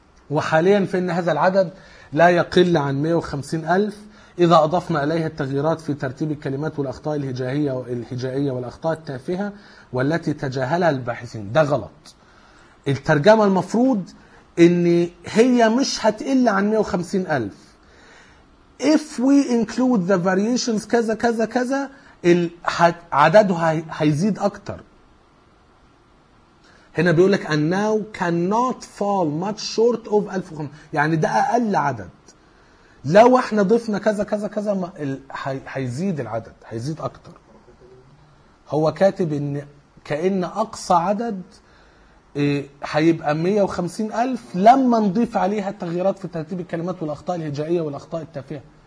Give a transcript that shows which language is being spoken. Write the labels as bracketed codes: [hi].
[ar] وحاليا فإن هذا العدد لا يقل عن 150,000 إذا أضفنا إليها التغييرات في ترتيب الكلمات والأخطاء الهجائية والأخطاء التافهة والتي تجاهلها الباحثين. ده غلط. الترجمة المفروض إن هي مش هتقل عن 150,000. [en] If we include the variations [ar] كذا كذا كذا عددها هيزيد أكتر. هنا بيقولك [en] and now cannot fall much short of 1500، [ar] يعني ده أقل عدد. لو احنا ضفنا كذا كذا كذا هيزيد العدد، هيزيد أكتر. هو كاتب إن كأن أقصى عدد هيبقى 150,000 لما نضيف عليها التغييرات في ترتيب الكلمات والأخطاء الهجائية والأخطاء التافهة.